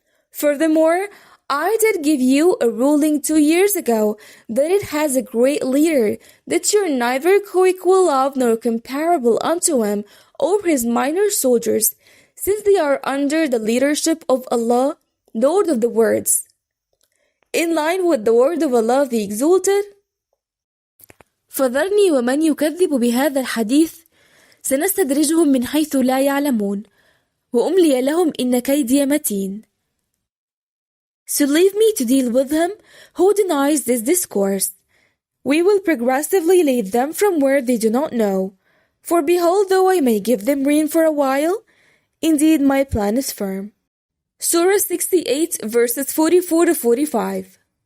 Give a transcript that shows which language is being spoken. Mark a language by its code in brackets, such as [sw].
[en] Furthermore, I did give you a ruling 2 years ago that it has a great leader, that you're neither co-equal of nor comparable unto him or his minor soldiers, since they are under the leadership of Allah, Lord of the words. In line with the word of Allah the Exalted, [ar] فذرني ومن يكذب بهذا الحديث سنستدرجهم من حيث لا يعلمون وأملي لهم إن كيدي متين. [en] So leave me to deal with him who denies this discourse. We will progressively lead them from where they do not know. For behold, though I may give them rain for a while, indeed my plan is firm. Surah 68 verses 44 to 45.